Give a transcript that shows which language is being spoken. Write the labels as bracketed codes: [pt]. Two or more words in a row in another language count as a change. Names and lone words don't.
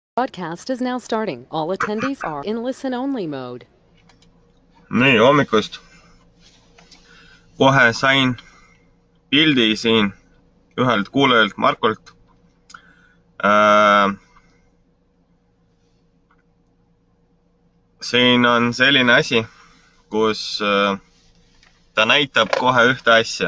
[en] Broadcast is now starting. All attendees are in listen-only mode. [et] Nii, hommikust. Kohe sain pildi siin ühelt kuulajalt Markolt. Siin on selline asi, kus ta näitab kohe ühte asja.